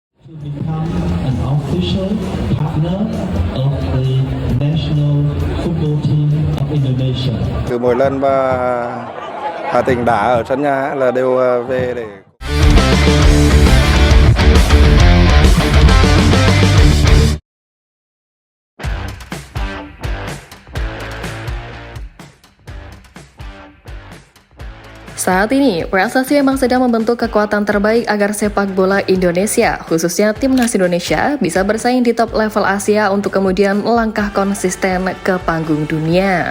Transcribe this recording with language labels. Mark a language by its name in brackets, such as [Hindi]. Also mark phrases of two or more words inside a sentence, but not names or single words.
[English] become an official partner of the national football team of Indonesia. [Vietnamese] Cứ mỗi lần mà Hà Tĩnh đá ở sân nhà là đều về để [Indonesian] Saat ini, PSSI memang sedang membentuk kekuatan terbaik agar sepak bola Indonesia, khususnya timnas Indonesia, bisa bersaing di [English] top level [Indonesian] Asia untuk kemudian melangkah konsisten ke panggung dunia.